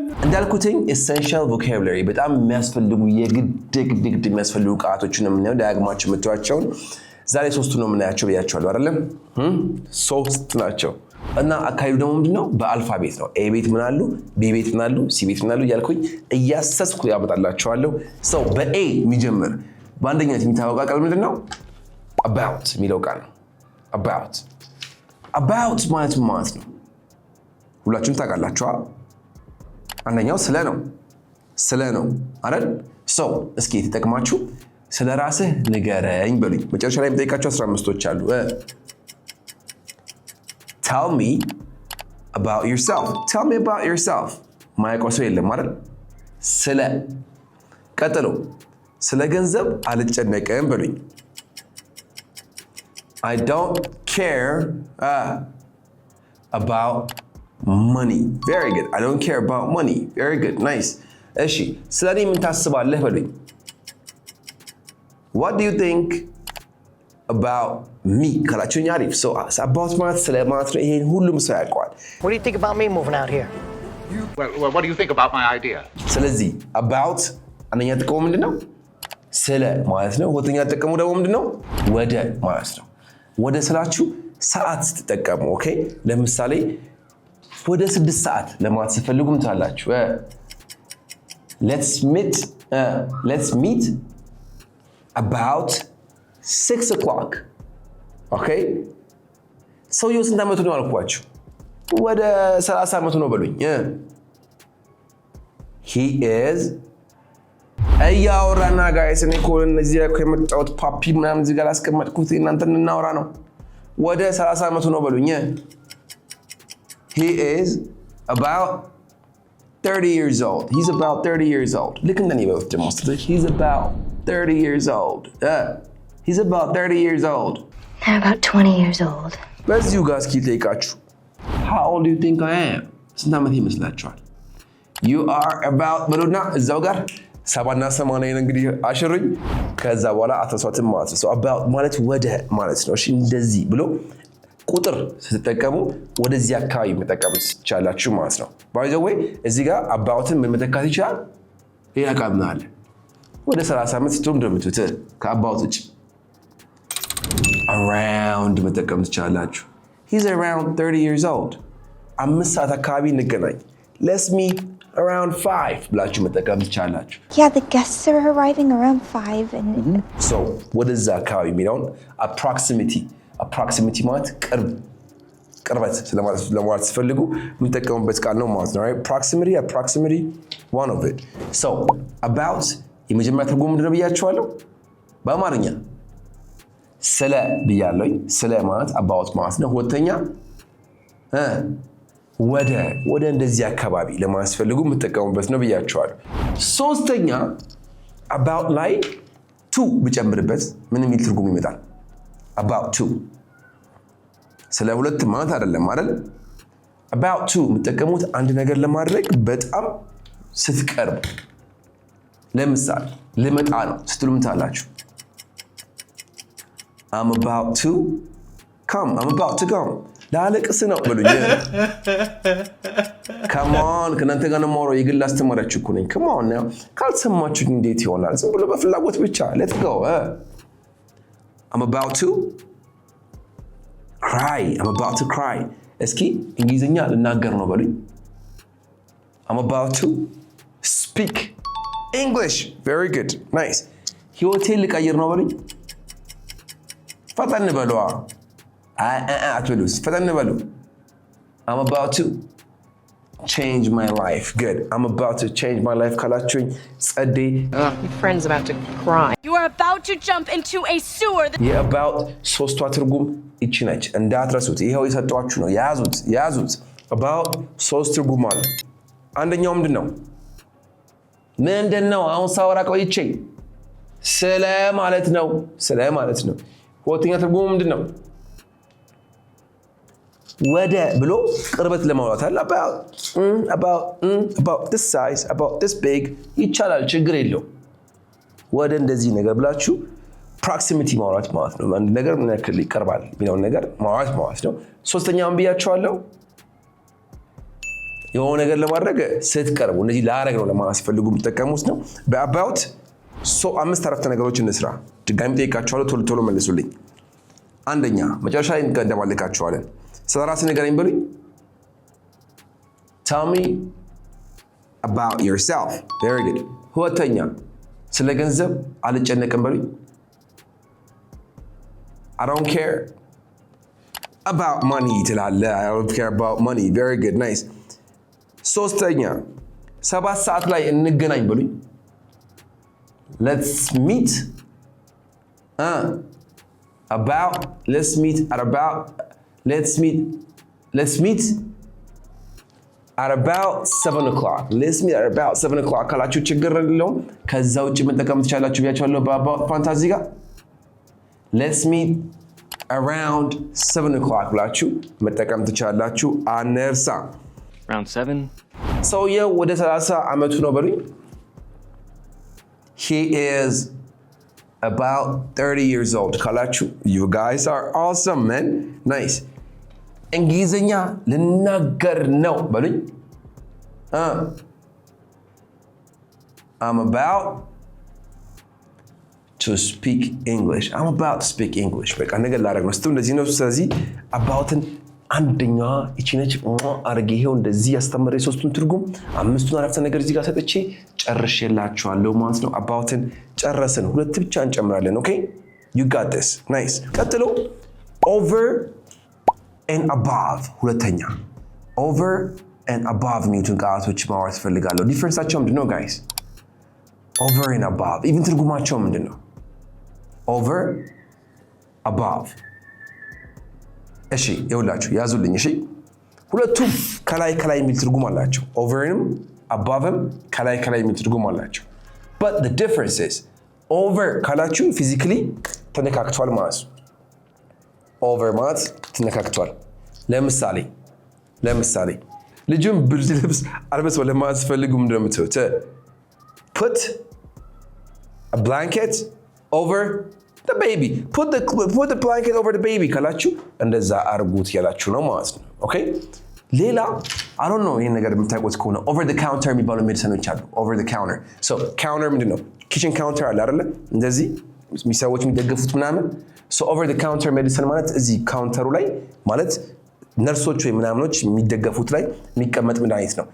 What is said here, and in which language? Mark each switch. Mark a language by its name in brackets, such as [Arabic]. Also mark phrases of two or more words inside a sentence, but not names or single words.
[Amharic] እንዳልኩትኝ [English] essential vocabulary [Amharic] በጣም የሚያስፈልጉ የግድ የሚያስፈልጉ ቃላቶችን ነው የምናየው ዳግማችሁ መጥቷቸው ዛሬ ሶስቱ ነው የምናያቸው ብያችኋለሁ አይደለም ሶስት ናቸው እና አካባቢው ደግሞ ምንድነው በአልፋቤት ነው ኤ ቤት ምን አሉ ቢ ቤት ምን አሉ ሲ ቤት ምን አሉ ያልኩኝ እያሰስኩ ያመጣላችኋለሁ ሰው በኤ የሚጀምር በአንደኛው የሚታወቀው ቃል ምንድነው about የሚለው ቃል ነው about ማለት ነው ሁላችሁም ታውቃላችሁ አንደኛው ስለ ነው አይደል ሰው እስኪ ተጠቅማችሁ ስለ ራስህ ንገረኝ በሉኝ መጨረሻ ላይ የምጠይቃችሁ 15ቶች አሉ [English] tell me about yourself [Amharic] ማይቆሰው የለም አይደል ስለ ቀጥሎ ስለ ገንዘብ አልጨነቅም በሉኝ [English] I don't care about money very good I don't care about money very good nice [Amharic] እሺ ስለኔ ምን ታስባለህ በሉኝ [English] What do you think about me? [Amharic] ካላችሁኝ አሪፍ [English] so about [Amharic] ማለት ስለ ማለት ነው ይሄን ሁሉም ሰው ያውቃል [English] What do you think about me moving out here? Well, what do you think about my idea? [Amharic] ስለዚህ about አንደኛ ጥቅሙ ምንድነው ስለ ማለት ነው ሁለተኛ ጥቅሙ ደግሞ ምንድነው ወደ ማለት ነው ወደ ስላችሁ ሰዓት ስትጠቀሙ ኦኬ ለምሳሌ ወደ 6 ሰዓት ለማለት ስትፈልጉም ታላችሁ [English] let's meet about 6 o'clock okay so you [Amharic] ስንት ዓመቱ ነው አልኳችሁ ወደ 30 ዓመቱ ነው በሉኝ [English] he is [Amharic] አያወራና ጋይስ እኔ እኮ እነዚህ እኮ የመጣሁት ፓፒ ምናምን እዚህ ጋር አስቀመጥኩት እናንተን እናወራ ነው ወደ 30 ዓመቱ ነው በሉኝ [English] he is about 30 years old he's about 30 years old look at the name of the most he's about 30 years old he's about 30 years old I'm about 20 years old [Amharic] በዚሁ ጋር እስኪ ጠይቃችሁ [English] how old do you think I am [Amharic] ስንት ዓመት ይመስላችኋል [English] you are about [Amharic] በሉና እዛው ጋር 7 እና 80 እንግዲህ አሽሩኝ ከዛ በኋላ አተሷት ማለት ነው about ማለት ወደ ማለት ነው እሺ እንደዚህ ብሎ ቁጥር ስትጠቀሙ ወደዚህ አካባቢ መጠቀም ይችላልችሁ ማለት ነው [English] by the way [Amharic] እዚህ ጋር about ምን መተካት ይችላል ሌላ ቃል ነው አለ ወደ 30 ዓመት ስትሆኑ እንደምትውት ከአባውት ውጭ around መጠቀም ትችላላችሁ [English] he's around 30 years old [Amharic] 5 ሰዓት አካባቢ እንገናኝ [English] let's meet around 5 [Amharic] ብላችሁ መጠቀም ትችላላችሁ [English] Yeah, the guests are arriving around 5 and so what is that [Amharic] አካባቢ የሚለውን [English] approximity approximity [Amharic] ማለት ቅርበት ለማለት ሲፈልጉ የምንጠቀሙበት ቃል ነው ማለት ነው [English] right proximity one of it so about [Amharic] የመጀመሪያ ትርጉሙ ምንድነው ብያችኋለሁ በአማርኛ ስለ ብያለሁኝ ስለ ማለት about ማለት ነው ሁለተኛ ወደ እንደዚህ አካባቢ ለማስፈልጉ የምትጠቀሙበት ነው ብያችኋለሁ ሶስተኛ about ላይ to ብጨምርበት ምን የሚል ትርጉም ይመጣል [English] about to [Amharic] ስለ ሁለት ማለት አይደለም አይደል [English] about to [Amharic] የምትጠቀሙት አንድ ነገር ለማድረግ በጣም ስትቀርቡ ለምሳሌ ልመጣ ነው ስትሉ ምታላችሁ [English] I'm about to come [Amharic] ላለቅስ ነው በሉኝ [English] come on [Amharic] ከናንተ ጋር ነው ማውራው የግል አስተማሪያችሁ እኮ ነኝ [English] come on now [Amharic] ካልሰማችሁ እንዴት ይሆናል ዝም ብሎ በፍላጎት ብቻ [English] let's go I'm about to [Amharic] cry እስኪ እንግሊዘኛ ልናገር ነው በሉኝ [English] I'm about to speak English very good nice [Amharic] ህይወቴን ልቀይር ነው በሉኝ ፈጠን በሉ አትበሉስ ፈጠን በሉ [English] I'm about to change my life good I'm about to change my life [Amharic] ካላችሁኝ ጸዴ [English] Your friend's about to cry. You are about to jump into a sewer. [Amharic] about ሶስቷ ትርጉም እቺ ነች እንዳትረሱት ይሄው የሰጧችሁ ነው ያዙት about ሶስት ትርጉም አለ አንደኛው ምንድነው አሁን ሳወራ ቆይቼ ስለ ማለት ነው ሁለተኛ ትርጉሙ ምንድነው ወደ ብሎ ቅርበት ለማውራት አለ [English] about this size about this big [Amharic] ይቻላል ችግር የለው ወደ እንደዚህ ነገር ብላችሁ proximity ማውራት ማለት ነው አንድ ነገር ምን ያክል ይቀርባል የሚለው ነገር ማውራት ማለት ነው ሶስተኛውን ብያችኋለሁ የሆነ ነገር ለማድረግ ስትቀርቡ እንደዚህ ላረግ ነው ለማስፈልጉ የምትጠቀሙት ነው በabout አምስት አረፍተ ነገሮችን እንስራ ድጋሚ ጠይቃችኋለሁ ቶሎ መልሱልኝ አንደኛ መጨረሻ ላይ እንደማለካችኋለን ስለራስ ንገረኝ በሉኝ [English] tell me about yourself very good [Amharic] ሁለተኛ ስለ ገንዘብ አልጨነቅም በሉኝ [English] I don't care about money ትላለህ I don't care about money very good nice [Amharic] ሶስተኛ 7 ሰዓት ላይ እንገናኝ በሉኝ [English] let's meet at about 7 o'clock let's meet at about 7 o'clock [Amharic] ካላችሁ ችግር የለውም ከዛ ውጪ መጠቀም ትችላላችሁ ብያችኋለሁ በአባውት ፋንታዚ ጋር [English] let's meet around 7 o'clock [Amharic] ብላችሁ መጠቀም ትችላላችሁ አነርሳ [English] around 7 [Amharic] ሰውየው ወደ 30 ዓመቱ ነው በሉኝ [English] he is about 30 years old ካላችሁ you guys are awesome man nice [Amharic] እንግሊዘኛ ልናገር ነው በሉኝ [English] I'm about to speak English በቃ [Amharic] ነገር ላደርግ ነው ስትሉ እንደዚህ ነው ስለዚህ aboutን አንደኛ እቺ ነች አርጌ ይሄው እንደዚህ ያስተምሬ ሶስቱን ትርጉም አምስቱን አረፍተ ነገር እዚህ ጋር ሰጥቼ ጨርሼላችኋለሁ ማለት ነው aboutን ጨረስን ሁለት ብቻ እንጨምራለን ኦኬ [English] you got this nice [Amharic] ቀጥሎ [English] over and above [Amharic] ሁለተኛ [English] over and above [Amharic] የሚሉትን ቃላቶች ማውራት ፈልጋለሁ ዲፈረንሳቸው ምንድነው guys [English] over and above even [Amharic] ትርጉማቸው ምንድነው [English] over above [Amharic] እሺ ይኸውላችሁ ያዙልኝ እሺ ሁለቱም ከላይ የሚል ትርጉም አላቸው overንም aboveም ከላይ የሚል ትርጉም አላቸው [English] but the difference is over [Amharic] ካላችሁ physically ተነካክቷል ማለት ነው over ማለት ተነካክቷል ለምሳሌ ልጁን ብርድ ልብስ አልበሰው ለማለት ፈልጉ ምንድነው የምትሉት [English] put a blanket over the baby put the blanket over the baby [Amharic] ካላችሁ እንደዛ አርጉት ያላችሁ ነው ማለት ነው ኦኬ ሌላ [English] I don't [Amharic] know ይሄን ነገር የምታውቁት ከሆነ [English] over the counter [Amharic] የሚባሉ ሜዲሲኖች አሉ [English] over the counter so counter [Amharic] ምንድነው [English] kitchen counter [Amharic] አለ አይደለ እንደዚህ የሚሰዎች የሚደገፉት ምናምን [English] so over the counter medicine [Amharic] ማለት እዚህ ካውንተሩ ላይ ማለት ነርሶች ወይ ምናምኖች የሚደገፉት ላይ የሚቀመጥ መድኃኒት